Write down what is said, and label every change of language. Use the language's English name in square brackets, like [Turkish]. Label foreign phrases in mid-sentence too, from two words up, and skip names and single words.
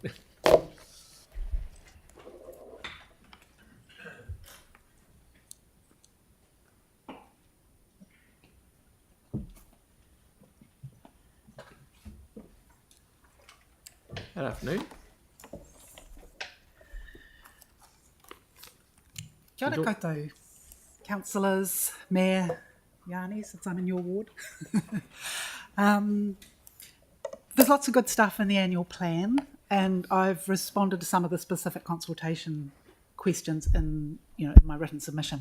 [English] Good afternoon. [Māori] Kia ora koutou, [English] councillors, Mayor Yanni, since I'm in your ward. There's lots of good stuff in the annual plan, and I've responded to some of the specific consultation questions in my written submission.